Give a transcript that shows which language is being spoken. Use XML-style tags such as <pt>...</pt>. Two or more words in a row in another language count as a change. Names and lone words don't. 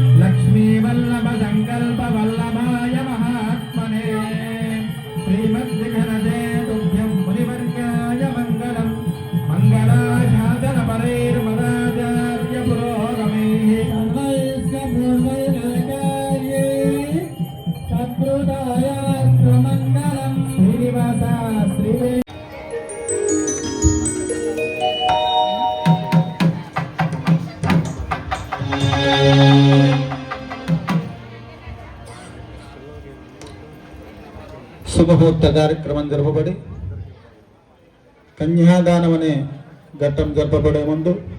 <sa>लक्ष्मीवल्लभसङ्कल्पवल्लभाय महात्मने श्रीमद्विघ्नदे तुभ्यं मुनिवर्गाय मङ्गलम् मंगलाशासनपरैर्मदाचार्य पुरोगमैः सर्वैश्च पूर्वैराचार्यै सत्कृतायास्तु मङ्गलम् श्रीनिवासा श्रीवे</sa> <te>శుభముహూర్త కార్యక్రమం జరపబడి కన్యాదానం అనే ఘట్టం జరపబడే ముందు</te>